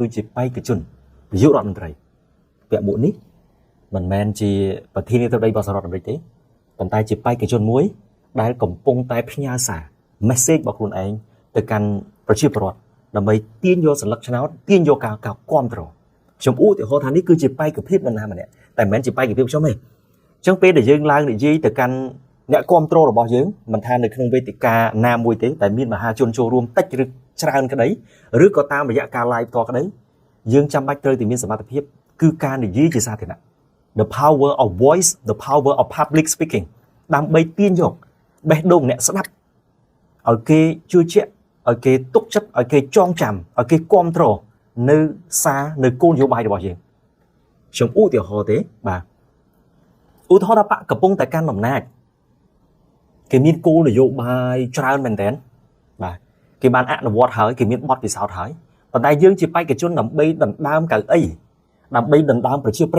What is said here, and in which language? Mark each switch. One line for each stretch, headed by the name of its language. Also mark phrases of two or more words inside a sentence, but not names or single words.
Khmer: គឺជាបេក្ខជននាយករដ្ឋមន្ត្រីពាក់មួកនេះមិនមែនជាប្រធានាធិបតីរបស់សហរដ្ឋអាមេរិកទេប៉ុន្តែជាបេក្ខជនមួយដែលកំពុងតែផ្ញើសារ message របស់ខ្លួនឯងទៅកាន់ប្រជាពលរដ្ឋដើម្បីទាញយកសន្លឹកឆ្នោតទាញយកការគ្រប់គ្រងខ្ញុំឧទាហរណ៍ថានេះគឺជាបេក្ខភាពនរណាម្នាក់តែមិនមែនជាបេក្ខភាពខ្ញុំទេអញ្ចឹងពេលដែលយើងឡើងនិយាយទៅកាន់អ្នកគ្រប់គ្រងរបស់យើងមិនថានៅក្នុងវេទិកាណាមួយទេតែមានមហាជនចូលរួមតិចឬច្រើនក្តីឬក៏តាម រយៈការ live ផ្ទាល់ក្តីយើងចាំបាច់ត្រូវតែមានសមត្ថភាពគឺការនិយាយជាសាធារណៈ
English: the power of voice the power of public
Khmer: speaking ដើម្បីទាញយកបេះដូងអ្នកស្ដាប់ឲ្យគេជឿជាក់ឲ្យគេទុកចិត្តឲ្យគេចងចាំឲ្យគេគ្រប់គ្រងនៅសារនៅគោលនយោបាយរបស់យើងខ្ញុំឧទាហរណ៍ទេបាទឧទាហរណ៍ថាបកកំពុងតែកាន់អំណាចគេមានគោលនយោបាយច្រើនមែនទែនបាទគេបានអនុវត្តហើយគេមានបទពិសោធន៍ហើយប៉ុន្តែយើងជាបេក្ខជនដើម្បីដណ្ដើមកៅអីដើម្បីដណ្ដើមប្រជាប្រិយ